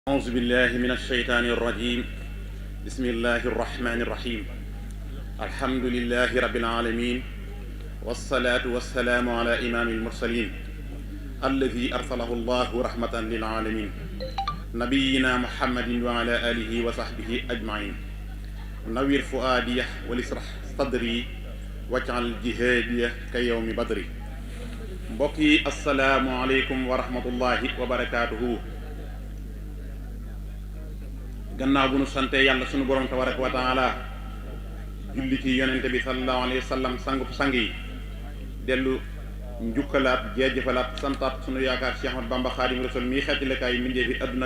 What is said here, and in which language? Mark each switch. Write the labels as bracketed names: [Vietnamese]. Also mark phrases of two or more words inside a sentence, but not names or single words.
[Arabic] أعوذ بالله من الشيطان الرجيم بسم الله الرحمن الرحيم الحمد لله رب العالمين والصلاة والسلام على إمام المرسلين الذي أرسله الله رحمة للعالمين نبينا محمد وعلى آله وصحبه أجمعين نوير فؤادي ولسرح صدري واجعل جهادي كيوم بدري بقي السلام عليكم ورحمة الله وبركاته. [Wolof] gannaaw bu nu sante yàlla sunu borom [Arabic] تبارك وتعالى [Wolof] julli ci yonente bi [Arabic] صلى الله عليه وسلم [Wolof] sangu sang yi dellu njukkalaat jeejëfalaat santaat sunu yaakaar Cheikh Ahmad Bamba Xaadim Rasul mii xeetilekaay mindee fi adduna